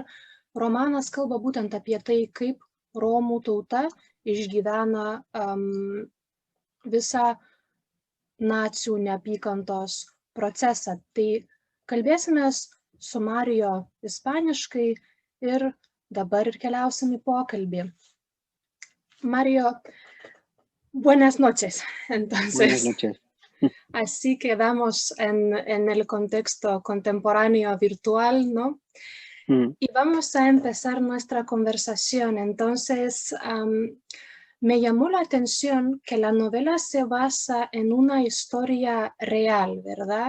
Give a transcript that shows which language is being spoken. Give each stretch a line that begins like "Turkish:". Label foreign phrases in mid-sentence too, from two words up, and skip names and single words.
Lithuanian: Ir romanas kalba būtent apie tai, kaip romų tauta išgyvena visą nacių neapykantos procesą. Tai kalbėsimės su Marijo ispaniškai ir dabar ir keliausim į pokalbį.
Spanish: Mario, buenas noches. Entonces, buenas noches. Así quedamos en el contexto contemporáneo virtual, ¿no? Y vamos a empezar nuestra conversación. Entonces, me llamó la atención que la novela se basa en una historia real, ¿verdad?